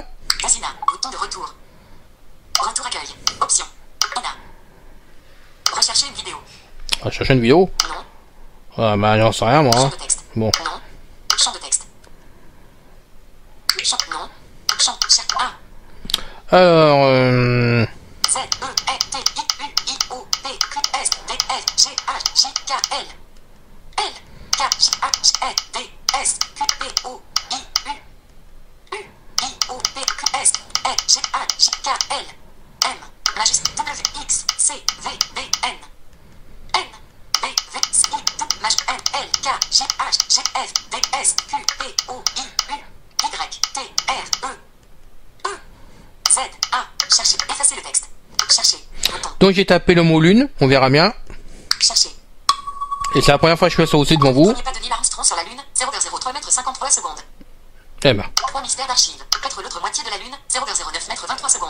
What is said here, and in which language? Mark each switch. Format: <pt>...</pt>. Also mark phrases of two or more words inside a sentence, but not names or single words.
<fr>Dezina. Bouton de retour. Retour accueil. Option. Ina. Rechercher une vidéo. On va chercher une vidéo. Non. Ah, bah, j'en sais rien, moi. Champ Hein. de texte. Bon. Non. Champ de texte. Champ. Non. Champ. Cherche. A. Alors, Z. E. E. T. I. U. I. O. P. Q. S. D. F. G. H. J. K. L. L. K. J. H. E. D. S. Q. P. O. I. U. U. I. O. P. Q. S. E. G. H. J. K. L. M. Majuscule. W. X. C. V. B. N. N. B. V. S. I. W. Majuscule. N. L. K. J. H. G. F. D. S. Q. P. O. I. U. Y. T. R. E. E. Z. A. Chercher. Effacer le texte. Chercher. Bouton. donc j'ai tapé le mot lune, on verra bien. Chercher. Et c'est la première fois que je fais ça aussi devant vous. Premier pas de Neil Armstrong sur la Lune. 0,03 mètres 53 secondes. Eh ben, 3 mystères d'archives. 4 l'autre moitié de la Lune. 0,09 mètres 23 secondes.</fr>